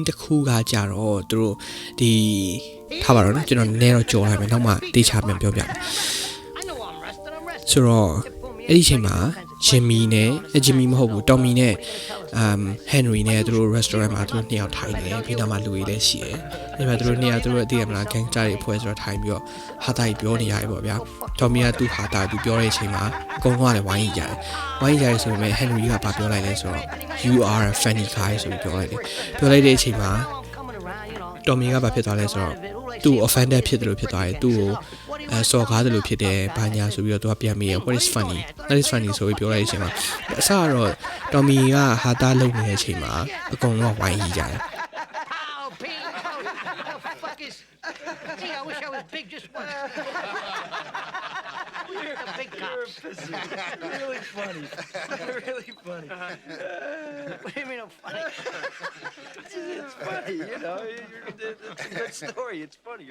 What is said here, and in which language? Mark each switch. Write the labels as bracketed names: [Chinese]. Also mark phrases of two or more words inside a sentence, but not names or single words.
[Burmese] တစ်ခုကကြတော့သူတို့ဒီထားပါတော့နော်ကျွန်တော်နည်းနည်းတော့ကြော်လိုက်မယ်နောက်မှတေချာပြန်ပြောပြမယ်ဆိုတော့အဲ့ဒီအချိန်မှာဂျင်မီနဲ့ဂျင်မီမဟုတ်ဘူးတော်မီနဲ့ဟန်နရီနဲ့သူ တို့ restaurant မှာသူတို့နှစ်ယောက်ထိုင်နေပြီးနောက်မှလူတွေလည်းရှိတယ်အဲ့မှာသူတို့နှစ်ယောက်သူတို့အသိရမလား gangster တွေအဖွဲ့ဆိုတော့ထိုင်ပြီးတော့ဟာတာကြီးပြောနေ ရတယ်ပေါ့ဗျာတော်မီကသူ့ဟာတာသူပြောတဲ့အချိန်မှာအကုန်လုံးကလည်းဝိုင်းရကြတယ်ဝိုင်းရကြဆိုပေမဲ့ဟန်နရီကဘာပြောလိုက်လဲဆိုတော့ [English] you are a funny guy [Burmese] ဆိုပြီးပြောလိုက်တယ်ပြောလိုက်တဲ့အချိန်မှာတော်မီကဘာဖြစ်သွားလဲဆိုတော့သူ့ offended ဖြစ်တယ်လို့ဖြစ်သွားတယ်သူ့ကိုစော်ကားတယ်လို့ဖြစ်တယ်ဘာညာဆိုပြီးတော့သူကပြန်မေးရ [English] what is funny that is funny [Burmese] ဆိုပြီးပြောလိုက်တဲ့အချိန်မှာအစကတော့တော်မီကဟာတာလုံနေတဲ့အချိန်မှာအကုန်လုံးကဝိုင်းရကြတယ် [English] Gee, I wish I was big just once. We're the big cops. Really funny. Really funny. What do you mean I'm funny? It's funny, you know. It's a good story. It's funny.